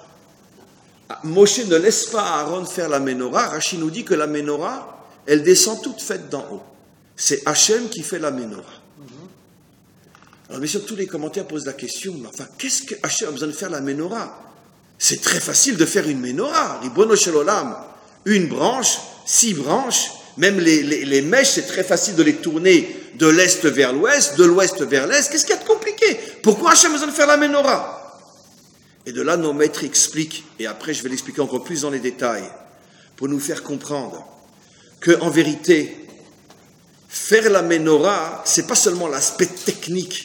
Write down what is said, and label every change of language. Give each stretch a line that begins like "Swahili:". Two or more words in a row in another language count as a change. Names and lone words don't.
French: Moshe ne laisse pas Aaron faire la menorah. Rashi nous dit que la menorah, elle descend toute faite d'en haut. C'est Hachem qui fait la menorah. Alors bien sûr, tous les commentaires posent la question, mais enfin, qu'est-ce que Hachem a besoin de faire la menorah? C'est très facile de faire une menorah.
Hebrew: רבונו של עולם,
French: une branche, 6 branches, même les mèches, c'est très facile de les tourner de l'est vers l'ouest, de l'ouest vers l'est. Qu'est-ce qu'il y a de compliqué? Pourquoi Hachem a besoin de faire la menorah? Et de là, nos maîtres expliquent, et après je vais l'expliquer encore plus dans les détails, pour nous faire comprendre qu'en vérité, faire la menorah, c'est pas seulement l'aspect technique.